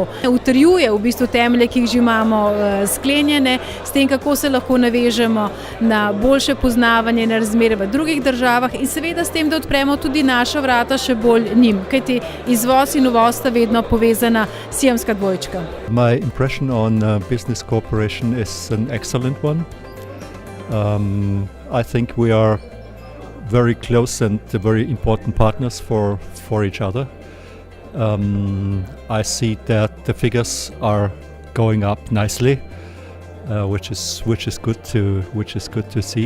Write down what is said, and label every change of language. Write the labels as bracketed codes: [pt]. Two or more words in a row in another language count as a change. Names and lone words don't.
[sl] Utrjuje v bistvu temelje, ki jih že imamo sklenjene, s tem, kako se lahko navežemo na boljše poznavanje na razmere v drugih državah in seveda s tem, da odpremo tudi naša vrata še bolj njim, kajti izvoz in uvoz sta vedno povezana siamska dvojčka. [en] My impression on business cooperation is an excellent one. I think we are very close and very important partners for each other. I see that the figures are going up nicely, which is good to see.